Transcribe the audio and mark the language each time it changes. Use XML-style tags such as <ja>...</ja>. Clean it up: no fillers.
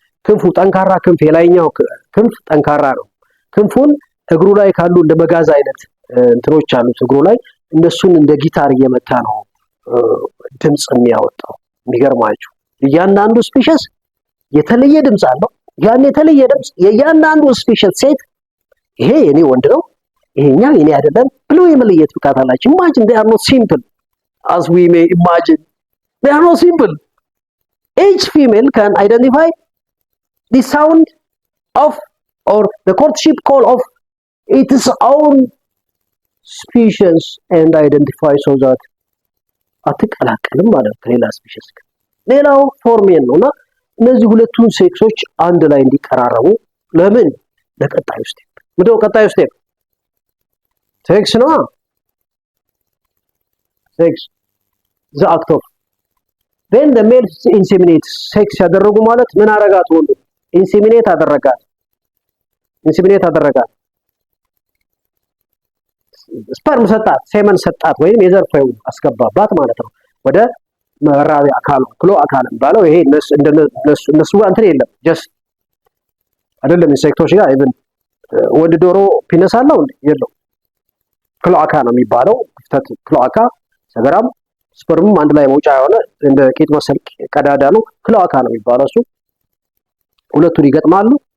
<am>ክንፉ ጠንካራ ክንፍ፣ የላይኛው ክንፍ ጠንካራ ነው። ክንፉን እግሩ ላይ ካሉ እንደ መጋዝ አይነት እንትኖች አሉት እግሩ ላይ፣ እነሱን እንደ ጊታር እየመታ ነው ድምጽ የሚያወጣው። የሚገርማችሁ እያንዳንዱ ስፒሽስ የተለየ ድምጽ አለው። ያን የተለየ ድምጽ የእያንዳንዱ ስፒሽስ ሴት ይሄ የኔ ወንድ ነው ይሄኛው የኔ አይደለም ብሎ የመለየት ብቃት አላቸው።</am> <en>imagine they are not simple as we may imagine. They are not simple. Each female can identify the sound of or the courtship call of its own species and identify so that</en> <am>አትቀላቀልም ማለት ከሌላ ስፒሽስ ጋር። ሌላው ፎርሜን ነውና እነዚህ ሁለቱን ሴክሶች አንድ ላይ እንዲቀራረቡ ለምን ለቀጣዩ ስቴፕ ምንድነው? ቀጣዩ ስቴፕ ሴክስ ነው። ሴክስ</am> <en>the act of then the male inseminates</en> <am>ሴክስ ያደረጉ ማለት ምን አረጋት? ወንዱ ኢንሴሚኔት አደረጋት። ኢንሲሚኔት አደረጋት፣ ስፐርም ሰጣት፣ ሴመን ሰጣት ወይም የዘር ፍሬው አስገባባት ማለት ነው ወደ መራቢያ አካሉ ክሎ አካል የሚባለው ይሄ እነሱ ጋር እንትን የለም ጀስት አይደለም ኢንሴክቶች ጋር ኢቭን ወንድ ዶሮ ፒነስ አለው እንዴ የለው ክሎአካ ነው የሚባለው ክፍተት ክሎአካ ሰገራም ስፐርምም አንድ ላይ መውጫ የሆነ እንደ ቂጥ መሰል ቀዳዳ ነው ክሎአካ ነው የሚባለው እሱ ሁለቱን ይገጥማሉ</am>